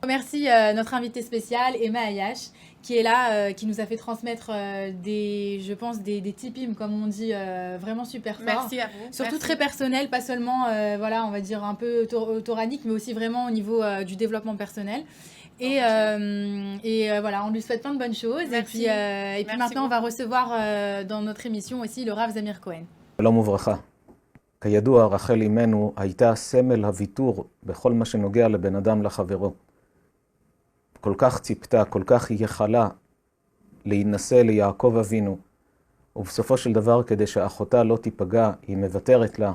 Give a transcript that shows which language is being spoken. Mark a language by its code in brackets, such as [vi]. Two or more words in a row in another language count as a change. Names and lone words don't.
[fr] Merci notre invité spécial, Emma Ayash, qui est là, qui nous a fait transmettre je pense, des tips, comme on dit, vraiment super forts. Merci à vous. Surtout Merci. très personnel, pas seulement, voilà, on va dire un peu toranique, mais aussi vraiment au niveau du développement personnel. Et voilà, on lui souhaite plein de bonnes choses. Merci. Et puis Merci maintenant, on beaucoup. va recevoir dans notre émission aussi le Rav Zamir Cohen. [he] שלום וברכה. כידוע, רחל אמנו הייתה סמל הוויתור בכל מה שנוגע לבן אדם לחברו. כל כך ציפתה, כל כך ייחלה להינשא ליעקב אבינו, ובסופו של דבר, כדי שאחותה לא תיפגע, היא מוותרת לה.